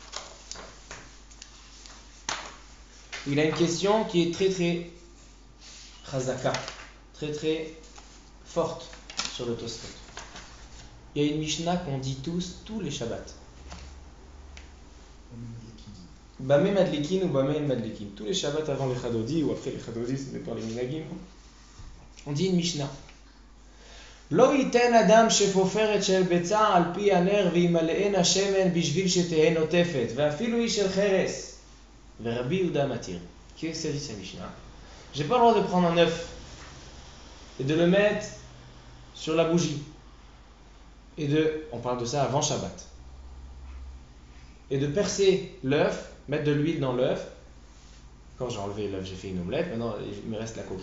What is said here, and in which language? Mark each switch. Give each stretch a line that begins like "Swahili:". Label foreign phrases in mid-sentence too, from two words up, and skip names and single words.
French: Il a une question qui est très très chazaka, très très forte sur le Tosfot. Il y a une Mishnah qu'on dit tous les Shabbats.
Hebrew: במה מדליקין
French: ou
Hebrew: במה מדליקין.
French: Tous les Shabbats avant les Chadodi ou après les Chadodi, ce n'est pas les Minagim. On dit une Mishnah.
Hebrew: לא יתן אדם שפופרת של ביצה על פי הנר וימלאנה שמן בשביל שתהא נוטפת ואפילו של חרס ורבי יהודה מתיר.
French: Qu'est-ce que dit cette Mishnah? J'ai pas le droit de prendre un œuf et de le mettre sur la bougie. On parle de ça avant Shabbat. Et de percer l'œuf, mettre de l'huile dans l'œuf. Quand j'ai enlevé l'œuf, j'ai fait une omelette. Maintenant, il me reste la coquille.